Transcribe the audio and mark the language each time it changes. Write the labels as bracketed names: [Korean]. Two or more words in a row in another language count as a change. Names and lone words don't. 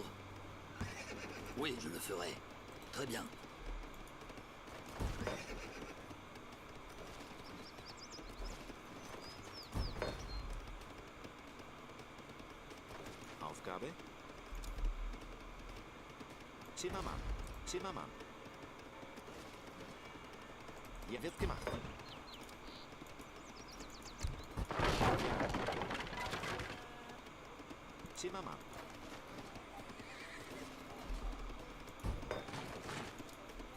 [French] Oui, je le ferai. Très bien. [German] Aufgabe? [French] C'est maman. [German] Ja, wird gemacht. [French] C'est maman.